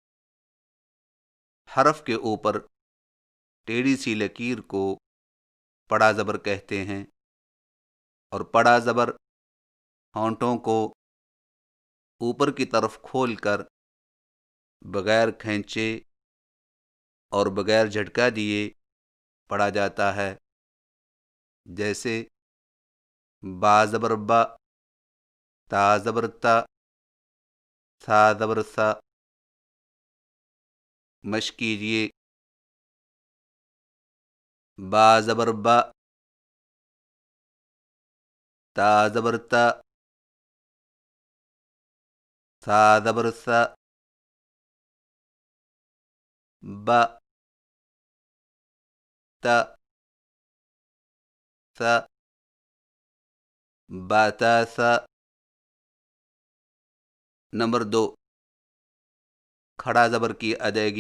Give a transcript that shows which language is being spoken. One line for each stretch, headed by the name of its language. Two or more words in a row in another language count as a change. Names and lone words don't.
Urdu: حرف کے اوپر ٹیڑھی سی لکیر کو بڑا زبر کہتے ہیں، اور بڑا زبر ہونٹوں کو اوپر کی طرف کھول کر بغیر کھینچے اور بغیر جھٹکا دیے پڑھا جاتا ہے، جیسے با زبر با، تا زبر تا، ثا زبر ثا۔ مشق کیجیے: با زبر با، تا زبر تا، ثا زبر ثا، ب ت ث بتس۔ نمبر 2، کھڑا زبر کی ادائیگی۔